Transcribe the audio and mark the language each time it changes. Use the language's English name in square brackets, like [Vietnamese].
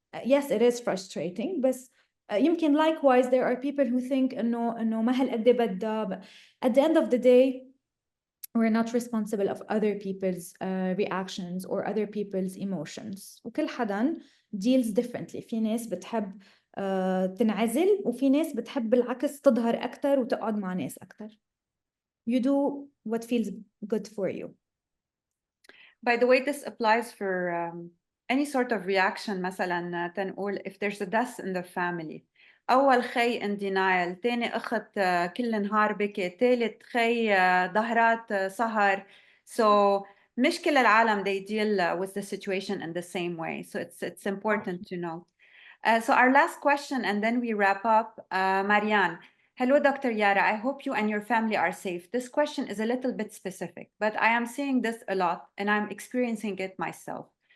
[English] Yes, it is frustrating, but يمكن likewise there are people who think [Arabic] انه ما هالقد بدها. [English] At the end of the day we're not responsible of other people's reactions or other people's emotions. [Arabic] وكل حدا [English] deals differently. [Arabic] في ناس بتحب تنعزل وفي ناس بتحب بالعكس تظهر أكتر وتقعد مع ناس أكتر. [English] You do what feels good for you. By the way, this applies for any sort of reaction. [Arabic] مثلا تنقول [English] if there's a death in the family. [Arabic] أول خي [English] in denial، [Arabic] تاني أخت كل نهار بكي، تالت خي ظهرات سهر. [English] So [Arabic] مش كل العالم [English] they deal with the situation in the same way. So it's important to note. So our last question, and then we wrap up. Marianne. Hello, Dr. Yara. I hope you and your family are safe. This question is a little bit specific, but I am seeing this a lot and I'm experiencing it myself.